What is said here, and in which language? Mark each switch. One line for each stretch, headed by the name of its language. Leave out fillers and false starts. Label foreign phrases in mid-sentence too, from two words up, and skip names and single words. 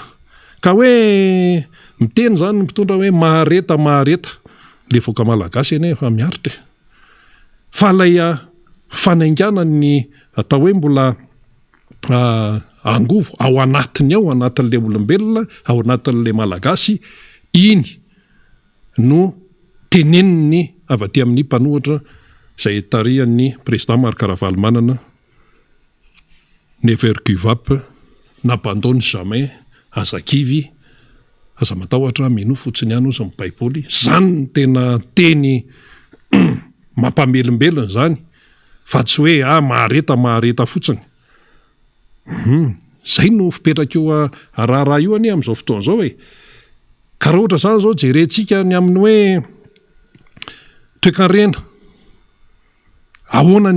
Malagasy: Ka hoe miteny zany mpitondra hoe mahareta le voaka malagasy eny efa miaritra fa lay fanaingana ny atao hoe mbola angovo ao anatiny ao anatin'le olombelona, ao anatin'le malagasy, iny no teneniny avy aty amin'ny mpanohatra zay tarihan'ny président Marc Ravalomanana,
English: never give up,
French: n'abandonne jamais,
Malagasy: azakivy, aza matahotra mino fotsiny ihany ozy amin'ny baiboly. Zany ny tena teny mampamelombelona zany fa tsy hoe mahareta fotsiny. Zay no fipetraka eo raha io ani amin'izao fotoana zao hoe ka raha ohatra zany zao jerentsika ny amin'ny hoe toe-karena, ahoana ny